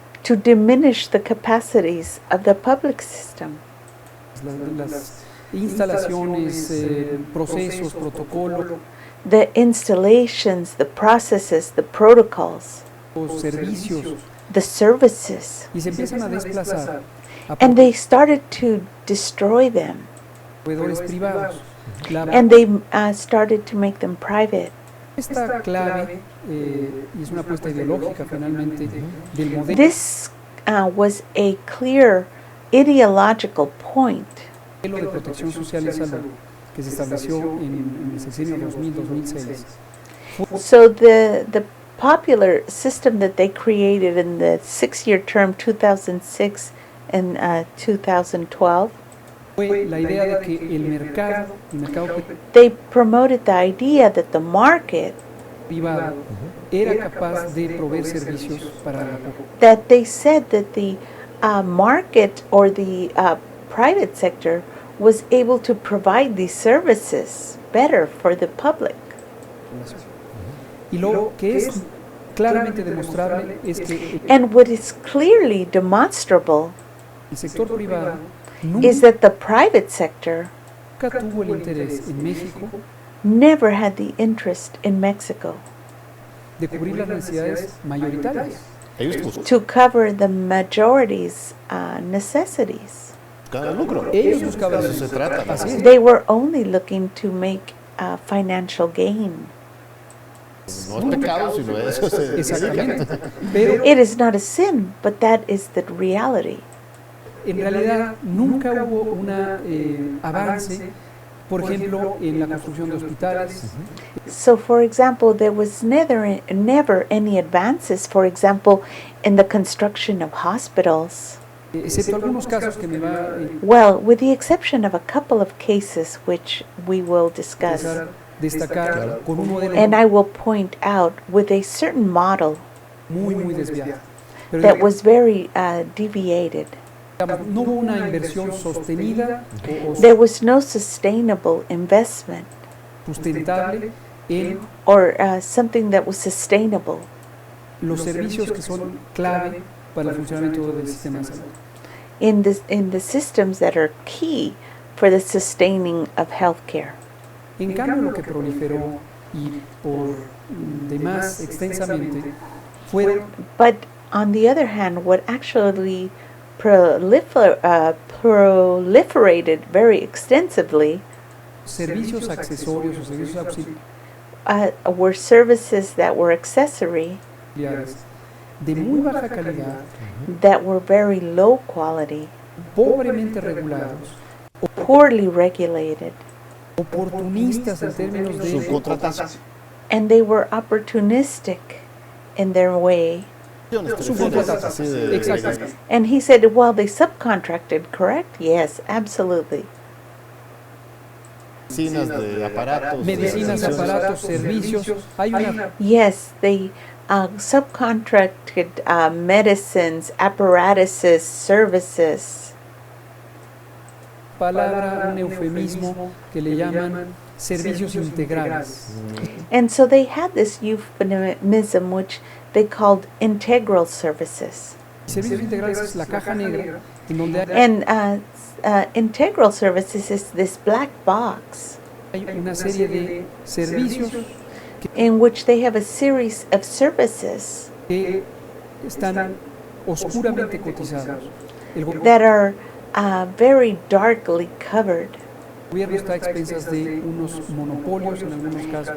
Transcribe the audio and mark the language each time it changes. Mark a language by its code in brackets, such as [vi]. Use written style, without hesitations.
[en] to diminish the capacities of the public system. [es] las instalaciones, procesos, protocolos, [en] The installations, the processes, the protocols, [es] los servicios, [en] the services, [es] y se empiezan a desplazar a [en] and they started to destroy them, [es] proveedores privados. [en] and they started to make them private. [es] Esta clave, y es una apuesta ideológica finalmente, del modelo [en] This was a clear ideological point [es] de protección social en salud que se estableció en el sexenio 2000-2006. [en] So the popular system that they created in the 6-year term 2006 and 2012, [es] Fue la idea de que el mercado [en] they promoted the idea that the market, [es] privado era capaz de proveer servicios para la población. [en] that they said that the market or the private sector was able to provide these services better for the public. [es] Y lo que es claramente demostrable es que [en] And what is clearly demonstrable [es] el sector privado [en] is that the private sector [es] nunca tuvo el interés en México [en] never had the interest in Mexico [es] de cubrir las necesidades mayoritarias. Ellos buscan [en] to cover the majority's necessities. [es] lucro. Ellos buscaban De eso se trata. Así es. [en] They were only looking to make financial gain. [es] No es pecado, sino eso se dedica. Exactamente. Pero [en] It is not a sin, but that is the reality. [es] en realidad nunca hubo un avance, por ejemplo, en la construcción de hospitales, [en] So, for example, there was never any advances, for example, in the construction of hospitals. [es] excepto algunos casos que me va a [en] Well, with the exception of a couple of cases which we will discuss. [es] interesar destacar con un modelo [en] And I will point out with a certain model [es] muy desviado. Pero [en] that was very deviated. [es] digamos, no hubo una inversión sostenida o [en] There was no sustainable investment [es] sustentable en [en] or something that was sustainable [es] los servicios que son clave para el funcionamiento del sistema de salud. [en] in the systems that are key for the sustaining of healthcare. [es] En cambio, lo que proliferó y por demás extensamente fueron [en] But on the other hand, what actually proliferated very extensively [es] servicios accesorios o servicios [en] were services that were accessory, [es] auxiliares de muy baja calidad, [en] that were very low quality, [es] pobremente regulados, [en] poorly regulated, [es] oportunistas en términos de Subcontratación. [en] and they were opportunistic in their way. [es] Así de- Exactamente. [en] And he said, well, they subcontracted, correct? Yes, absolutely. [es] Medicinas de aparatos. medicinas, aparatos, servicios. Hay una [en] Yes, they subcontracted medicines, apparatuses, services. [es] palabra, un eufemismo que le llaman servicios integrales. [en] And so they had this euphemism which they called integral services. [es] Servicios integrales es la caja negra en donde [en] And integral services is this black box [es] hay una serie de servicios [en] in which they have a series of services [es] que están oscuramente cotizados. El [en] that are very darkly covered. [es] gobierno está a expensas de unos monopolios en algunos casos.